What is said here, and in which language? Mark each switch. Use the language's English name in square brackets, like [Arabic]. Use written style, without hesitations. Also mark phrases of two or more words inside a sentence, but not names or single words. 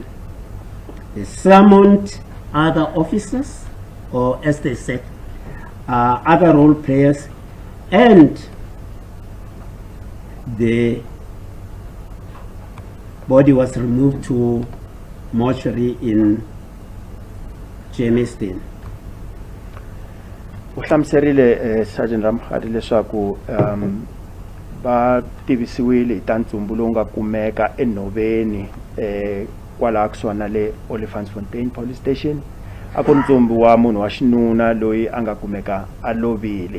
[English] They summoned other officers, or as they said, other role players, and the body was removed to mortuary in Jamestown. [Tsonga] U hlamuserile Sergeant Ramokgadi leswaku va tivisiwile hi ta ntsumbu lowu nga kumeka enhoveni kwalaha kusuhana na le Olifantsfontein police station. A ku ntsumbu wa munhu wa xinuna loyi a nga kumeka a lovile.